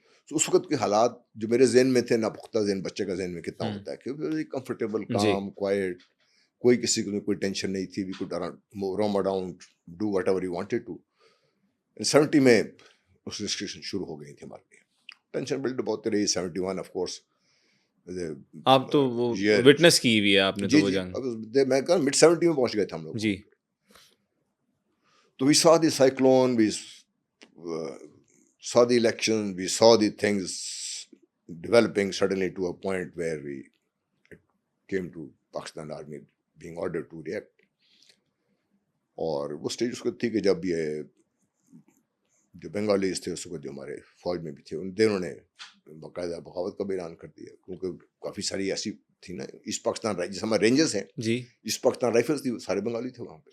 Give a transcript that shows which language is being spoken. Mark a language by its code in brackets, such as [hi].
[ur] تو اس وقت کے حالات جو میرے ذہن میں تھے, ناپختہ ذہن بچے کا ذہن میں کتنا ہوتا ہے کہ کمفرٹیبل, کام, کوائٹ, کوئی کسی کو کوئی ٹینشن نہیں تھی. [en] We could roam around, do whatever you wanted to. [ur] 70 میں اس ریسٹرکشن شروع ہو گئی تھی ہمارے لیے. ٹینشن بلڈ ہوتی رہی. 71 آف کورس آپ تو وہ وٹنس کی ہوئی ہے آپ نے. جی تو وہ جی, جنگ میں کہا مڈ 70 میں پہنچ گئے تھے ہم لوگ. جی. [en] تو we saw the cyclone, we saw the election, we saw the things developing suddenly to a point where it came to Pakistan Army being ordered to react. [ur] اور وہ اسٹیج اس کو تھی کہ جب یہ جو بنگالیز تھے اس کو جو ہمارے فوج میں بھی تھے ان دونوں نے باقاعدہ بغاوت کا بھی اعلان کر دیا, کیونکہ کافی ساری ایسی تھی نا ایسٹ پاکستان جیسے ہمارے رینجرز ہیں جی, ایسٹ پاکستان رائفلس تھی, سارے بنگالی تھے وہاں پہ.